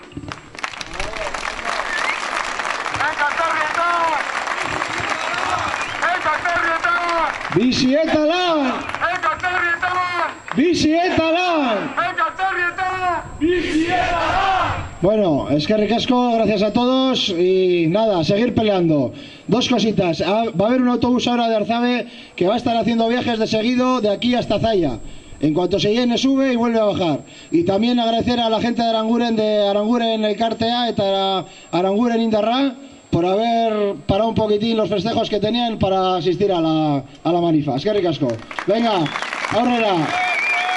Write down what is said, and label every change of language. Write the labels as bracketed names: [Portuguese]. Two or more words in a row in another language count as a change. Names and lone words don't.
[Basque] Bizi eta lan! Bizi eta lan! Bueno, eskerrik asko, [Spanish] gracias a todos y nada, seguir peleando. Dos cositas, va a haber un autobús ahora de Arzabe que va a estar haciendo viajes de seguido de aquí hasta Zalla. En cuanto se llene sube y vuelve a bajar. Y también agradecer a la gente de Aranguren Elkartea eta Aranguren Indarra por haber parado un poquitín los festejos que tenían para asistir a la manifa. [Basque] Eskerrik asko. [Spanish] Venga, aurrera.